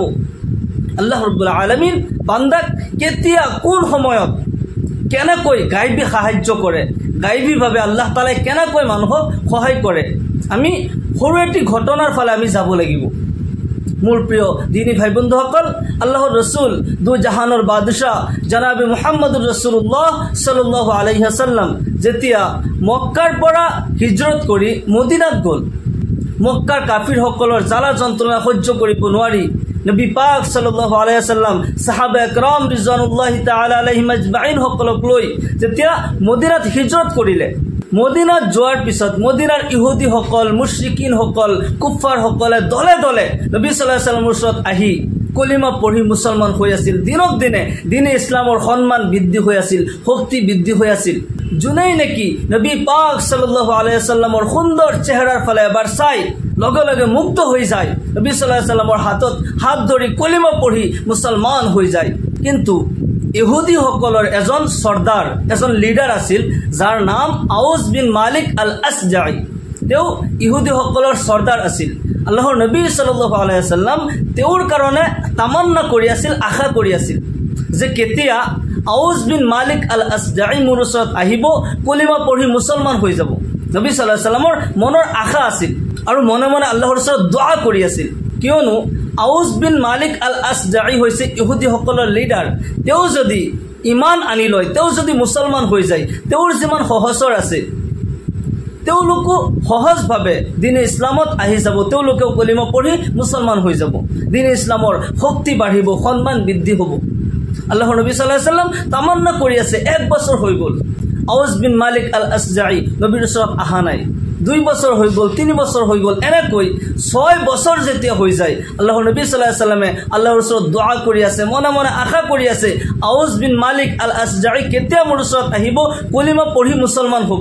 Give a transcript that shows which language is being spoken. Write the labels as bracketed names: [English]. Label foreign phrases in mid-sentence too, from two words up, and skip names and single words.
[Assamese] আল্লাহ ৰাব্বুল আলামিন বান্দাক কেতিয়া কোন সময়ত কেনেকৈ গাইবী সাহায্য কৰে, গাইবীভাৱে আল্লাহ তাআলাই কেনেকৈ মানুহক সহায় কৰে, আমি সৰু এটি ঘটনাৰ ফালে আমি যাব লাগিব। মোৰ প্ৰিয় দিনী ভাই বন্ধুসকল, আল্লাহৰ ৰসুল দু জাহানৰ বাদশাহ জনাবে [Arabic] محمد رسول الله صلى الله عليه وسلم [Assamese] যেতিয়া মক্কাৰ পৰা হিজৰত কৰি মদিনাত গ'ল, মক্কাৰ কাফিৰসকলৰ জ্বালা যন্ত্ৰণা সহ্য কৰিব নোৱাৰি নবী পাক [Arabic] صلى الله عليه وسلم [Assamese] সাহাবা একৰাম [Arabic] رضوان الله تعالى عليهم أجمعين [Assamese] সকলক লৈ যেতিয়া মদিনাত হিজৰত কৰিলে, মদিনাত যোৱাৰ পিছত মদিনাৰ ইহুদীসকল, মুশ্ৰিকিনসকল, কুফাৰসকলে দলে দলে নবী [Arabic] صلى الله عليه وسلم [Assamese] ওচৰত আহি কলিমা পঢ়ি মুছলমান হৈ আছিল। দিনক দিনে দিনে ইছলামৰ সন্মান বৃদ্ধি হৈ আছিল, শক্তি বৃদ্ধি হৈ আছিল। যোনেই নেকি নবী পাক [Arabic] صلى الله عليه وسلم [Assamese] সুন্দৰ চেহাৰাৰ ফালে এবাৰ চাই লগে লগে মুগ্ধ হৈ যায়, নবী [Arabic] صلى الله عليه وسلم [Assamese] হাতত হাত ধৰি কলিমা পঢ়ি মুছলমান হৈ যায়। কিন্তু ইহুদীসকলৰ এজন সৰ্দাৰ, এজন লিডাৰ আছিল যাৰ নাম আউজ বিন মালিক আল আসজাই। তেওঁ ইহুদীসকলৰ সৰ্দাৰ আছিল। আল্লাহৰ নবী [Arabic] صلى الله عليه وسلم [Assamese] তেওঁৰ কাৰণে তামান্না কৰি আছিল, আশা কৰি আছিল যে কেতিয়া আউজ বিন মালিক আল আসজাই মোৰ ওচৰত আহিব, কলিমা পঢ়ি মুছলমান হৈ যাব। নবী [Arabic] صلى الله عليه وسلم [Assamese] মনৰ আশা আছিল আৰু মনে মনে আল্লাহৰ ওচৰত দোয়া কৰি আছিল, কিয়নো আউজ বিন মালিক আল আসজাই হৈছে ইহুদীসকলৰ লিডাৰ। তেওঁ যদি ইমান আনি লয়, তেওঁ যদি মুছলমান হৈ যায়, তেওঁৰ যিমান সহচৰ আছে তেওঁলোকো সহজভাৱে দিনে ইছলামত আহি যাব, তেওঁলোকেও কলিমা পঢ়ি মুছলমান হৈ যাব, দিনে ইছলামৰ শক্তি বাঢ়িব, সন্মান বৃদ্ধি হ'ব। আল্লাহৰ নবী [Arabic] صلى الله عليه وسلم [Assamese] তামান্না কৰি আছে। 1 বছৰ হৈ গ'ল, আউজ বিন মালিক আল আসজাই নবীৰ ওচৰত অহা নাই। 2 বছৰ হৈ গ'ল, 3 বছৰ হৈ গ'ল, এনেকৈ 6 বছৰ যেতিয়া হৈ যায়, আল্লাহৰ নবী [Arabic] صلى الله عليه وسلم [Assamese] আল্লাহৰ ওচৰত দোয়া কৰি আছে, মনে মনে আশা কৰি আছে আউজ বিন মালিক আল আসজাই কেতিয়া মোৰ ওচৰত আহিব, কলিমা পঢ়ি মুছলমান হ'ব।